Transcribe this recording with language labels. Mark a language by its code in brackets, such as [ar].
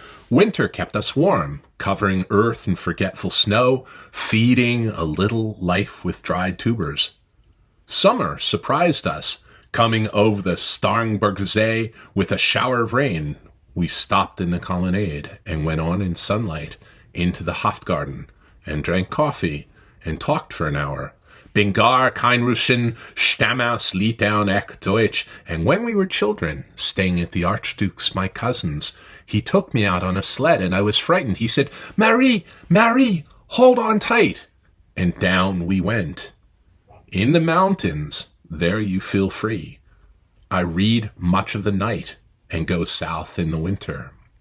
[en] Winter kept us warm, covering earth in forgetful snow, feeding a little life with dried tubers. Summer surprised us, coming over the Starnberg See with a shower of rain. We stopped in the colonnade and went on in sunlight into the Hofgarten and drank coffee and talked for an hour. [de] Bin gar kein Russen, stamm aus Litauen ek Deutsch. [en] And when we were children, staying at the Archduke's, my cousin's, he took me out on a sled and I was frightened. He said, Marie, hold on tight." And down we went. In the mountains, there you feel free. I read much of the night and go south in the winter.